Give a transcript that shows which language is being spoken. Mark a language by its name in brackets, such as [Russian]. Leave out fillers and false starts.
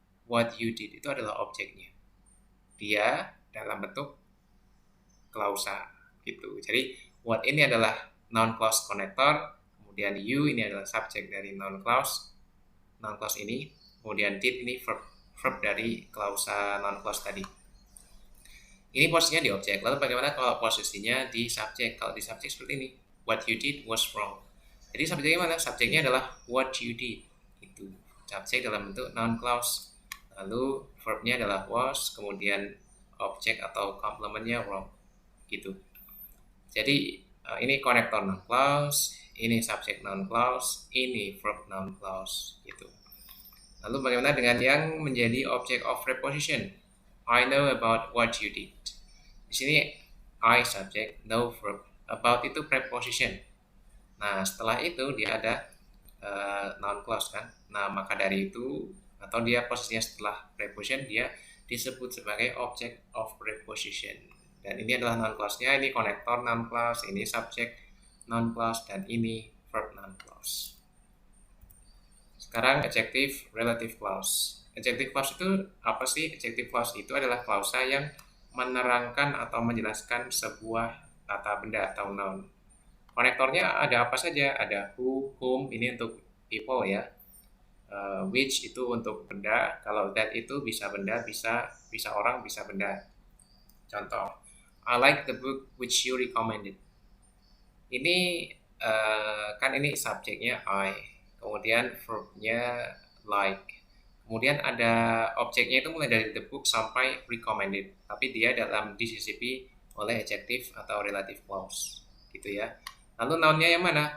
[English] What you did [Indonesian] itu adalah objeknya. Dia dalam bentuk klausa gitu. Jadi what ini adalah noun clause connector, kemudian you ini adalah subjek dari noun clause ini, kemudian did ini verb dari klausa noun clause tadi. Ini posisinya di objek. Lalu bagaimana kalau posisinya di subjek? Kalau di subjek seperti ini, [English] what you did was wrong. [Indonesian] Jadi subjeknya mana? Subjeknya adalah [English] what you did. [Indonesian] Itu subjek dalam bentuk noun clause. Lalu verbnya adalah was, kemudian objek atau complementnya wrong. Gitu. Jadi ini konektor noun clause, ini subjek noun clause, ini verb noun clause. Gitu. Lalu bagaimana dengan yang menjadi object of preposition? [English] I know about what you did. [Indonesian] Di sini [English] I subject, know verb. [Indonesian] About itu preposition. Nah, setelah itu dia ada noun clause kan. Nah, maka dari itu atau dia posisinya setelah preposition dia disebut sebagai object of preposition. Dan ini adalah noun clause-nya, ini konektor noun clause, ini subject noun clause, dan ini verb noun clause. Sekarang adjective relative clause. Adjective clause itu apa sih? Adjective clause itu adalah klausa yang menerangkan atau menjelaskan sebuah kata benda atau noun. Konektornya ada apa saja? Ada who, whom, ini untuk people ya. Which itu untuk benda. Kalau that itu bisa benda, bisa orang, bisa benda. [English] Contoh, I like the book which you recommended. [Indonesian] Ini kan ini subjeknya I, kemudian verbnya like, kemudian ada objeknya itu mulai dari the book sampai recommended, tapi dia dalam disisipi oleh adjective atau relative clause, gitu ya. Lalu nounnya yang mana?